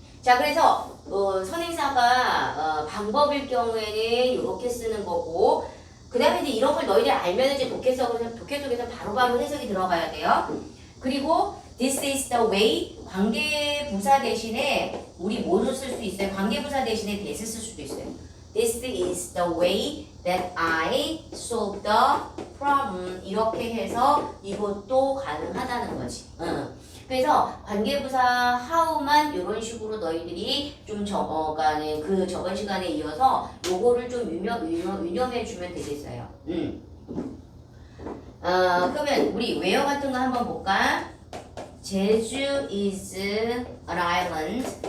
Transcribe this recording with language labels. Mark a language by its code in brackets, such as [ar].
[ko] 자, 그래서 선행사가 방법일 경우에는 이렇게 쓰는 거고, 그 다음에 이제 이런 걸 너희들 알면 이제 독해 속에서 바로바로 해석이 들어가야 돼요. 그리고 [en] this is the way [ko] 관계부사 대신에 우리 뭐를 쓸 수 있어요? 관계부사 대신에 this 쓸 수도 있어요. [en] This is the way that I solve the problem. [ko] 이렇게 해서 이것도 가능하다는 거지. 그래서 관계부사 how만 이런 식으로 너희들이 좀 적어가는 그 저번 시간에 이어서 요거를 좀 유념해 주면 되겠어요. 그러면 우리 where 같은 거 한번 볼까? [en] 제주 is an island.